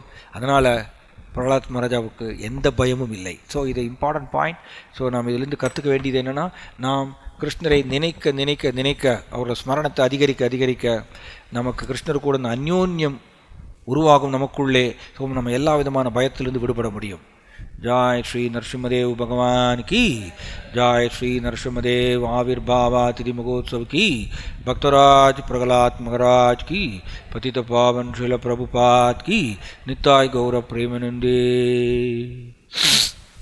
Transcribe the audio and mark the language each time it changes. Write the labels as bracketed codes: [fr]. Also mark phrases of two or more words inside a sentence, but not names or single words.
[ta] அதனால் பிரகலாத் மகாராஜாவுக்கு எந்த பயமும் இல்லை. ஸோ இது [en] important point. [ta] ஸோ நாம் இதிலிருந்து கற்றுக்க வேண்டியது என்னென்னா, நாம் கிருஷ்ணரை நினைக்க நினைக்க நினைக்க, அவரோட ஸ்மரணத்தை அதிகரிக்க அதிகரிக்க நமக்கு கிருஷ்ணர் கூட அந்த அந்யோன்யம் உருவாகும் நமக்குள்ளே. ஸோ நம்ம எல்லா விதமான பயத்திலிருந்து விடுபட முடியும். [hi] जय श्री नरसिम्हदेव भगवान की, जय श्री नरसिम्हदेव आविर्भावा तिथि महोत्सव की, भक्तराज प्रहलाद महाराज की, पतित पावन श्रील प्रभुपाद की, [bn] নিতাই গৌর প্রেমানন্দে।